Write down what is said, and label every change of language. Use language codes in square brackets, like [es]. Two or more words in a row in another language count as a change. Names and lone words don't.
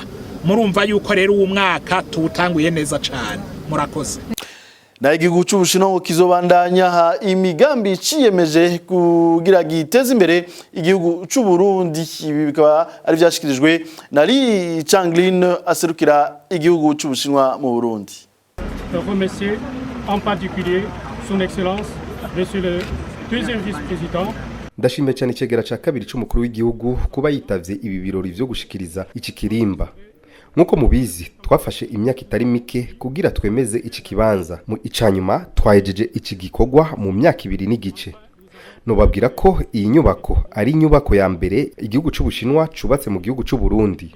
[rn] Murumva yuko rero uwo mwaka tuwutanguye neza cyane. Murakoze. Na igihugu c'Ubushinwa kizobandanya imigambi ciyemeje kugira giteze imbere igihugu c'u Burundi. Ibi bikaba ari byashikirijwe na Li Changlin aserukira igihugu c'Ubushinwa mu Burundi. [fr] Remercier en particulier son excellence monsieur le deuxième vice-président. [rn] Ndashimye cyane icegera ca kabiri c'umukuru w'igihugu kuba yitavye ibi birori vyo gushikiriza iki kirimba. Nkuko mubizi twafashe imyaka itari mike kugira twemeze iki kibanza. Mu icanyuma twahejeje iki gikorwa mu myaka 2 n'igice. Nobabwira ko iyi nyubako ari inyubako ya mbere igihugu c'Ubushinwa cubatse mu gihugu c'u Burundi.